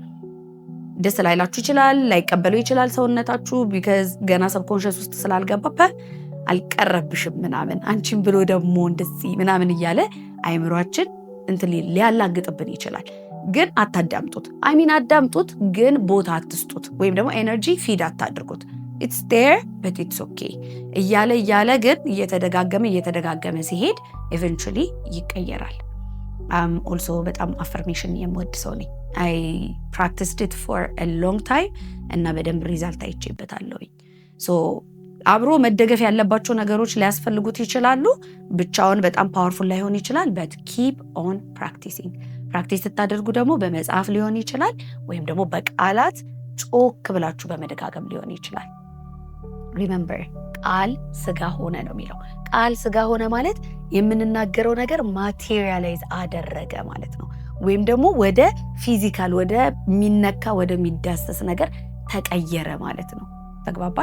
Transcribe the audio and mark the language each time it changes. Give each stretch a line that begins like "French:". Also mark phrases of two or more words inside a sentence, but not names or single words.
Amharic: ደስ ላይላችሁ ይችላል፣ ላይቀበሉ ይችላል ሰውነታችሁ ቢካዝ ገና ሰብኮንሽስ ውስጥ ስላልገባ አልቀረብሽም ምናምን አንቺን ብሎ ደግሞ እንደዚህ ምናምን እያለ አይምሯችን እንትን ሊያላግጥብን ይችላል። ግን አታዳምጡት። አዳምጡት፣ ግን ቦታ አትስጡት፣ ወይም ደግሞ
English: energy feed
Amharic: አታድርጉት።
English: it's there but it's okay
Amharic: እያለ ግን እየተደጋገመ ሲሄድ eventually ይቀየራል። also በጣም አፈርሜሽን የምወድ ሰው ነኝ።
English: I practiced it for a long time
Amharic: እና በደንብ ሪዛልት አይቼበታለሁኝ። so አብሮ መደገፍ ያለባቸው ነገሮች ሊያስፈልጉት ይችላሉ። ብቻውን በጣም ፓወርፉል ላይሆን ይችላል።
English: but keep on practicing
Amharic: ፕራክቲስ ስታደርጉ ደግሞ በመጽሐፍ ሊሆን ይችላል፣ ወይም ደግሞ በቃላት ጮክ ብላችሁ በመደጋገም ሊሆን ይችላል። remember ቃል ስጋ ሆነ ነው የሚለው። ቃል ስጋ ሆነ ማለት የምንናገረው ነገር ማቴሪያላይዝ አደረገ ማለት ነው፣ ወይም ደግሞ ወደ ፊዚካል ወደ ሚነካ ወደ ሚዳሰስ ነገር ተቀየረ ማለት ነው። ተግባባን?